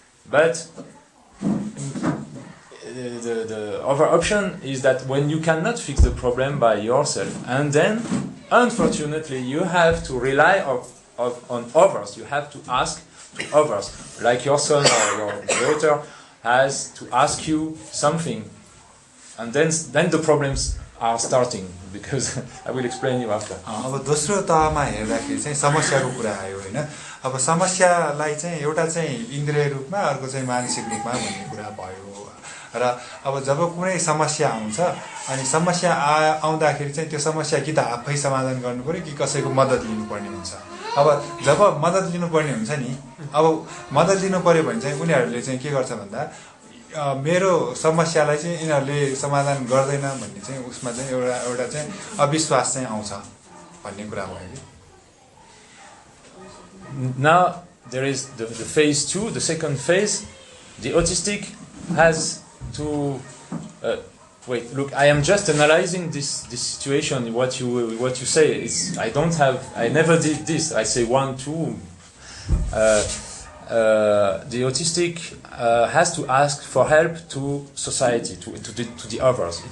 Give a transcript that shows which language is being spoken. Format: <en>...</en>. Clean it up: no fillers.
<en>But the other option is that when you cannot fix the problem by yourself, and then, unfortunately, you have to rely on others, you have to ask to others, like your son or your daughter has to ask you something, and then the problems are starting, because I will explain you after.</en> <ne>अब दोस्रो तहमा हेर्दाखेरि चाहिँ समस्याको कुरा आयो हैन अब समस्यालाई चाहिँ एउटा चाहिँ इन्द्रिय रूपमा अर्को चाहिँ मानसिक रूपमा भन्ने कुरा भयो र अब जब कुनै समस्या आउँछ अनि समस्या आउँदाखेरि चाहिँ त्यो समस्या कि त आफै समाधान गर्नु पर्यो कि कसैको मद्दत लिनुपर्ने हुन्छ अब जब मद्दत लिनुपर्ने हुन्छ नि अब मद्दत लिनु पर्यो भने चाहिँ उनीहरूले चाहिँ के गर्छ भन्दा मेरो समस्यालाई चाहिँ यिनीहरूले समाधान गर्दैन भन्ने चाहिँ उसमा चाहिँ एउटा चाहिँ अविश्वास चाहिँ आउँछ भन्ने कुरा भयो कि</ne> <en>Now there is the phase 2, the second phase. The autistic has to wait. Look, I am just analyzing this situation. What you say is I never did this. I say 1, 2. The autistic has to ask for help to society, to the others.</en>